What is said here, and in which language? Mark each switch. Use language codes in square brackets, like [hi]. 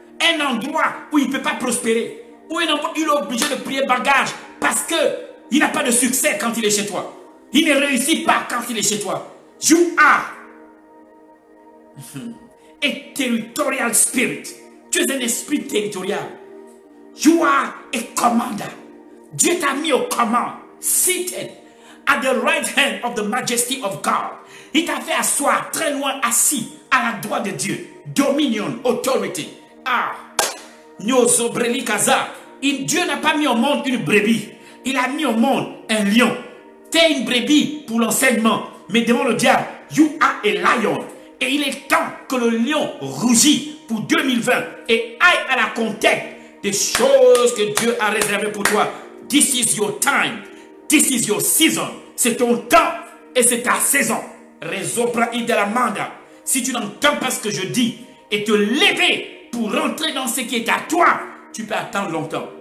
[fr] Un endroit où il ne peut pas prospérer. Où il est obligé de prier bagage parce qu'il n'a pas de succès quand il est chez toi. Il ne réussit pas quand il est chez toi. [en] You are a territorial spirit. [fr] Tu es un esprit territorial. [en] You are a commander. [fr] Dieu t'a mis aux commandes. [en] Seated at the right hand of the majesty of God. [fr] Il t'a fait asseoir très loin assis à la droite de Dieu. [en] Dominion, authority. [fr] Dieu n'a pas mis au monde une brebis. Il a mis au monde un lion. T'es une brebis pour l'enseignement. Mais devant le diable, [en] you are a lion. [fr] Et il est temps que le lion rougit pour 2020 et aille à la conquête des choses que Dieu a réservées pour toi. [en] This is your time. This is your season. [fr] C'est ton temps et c'est ta saison. Résopra Idalamanda. Si tu n'entends pas ce que je dis et te lever pour rentrer dans ce qui est à toi, tu peux attendre longtemps.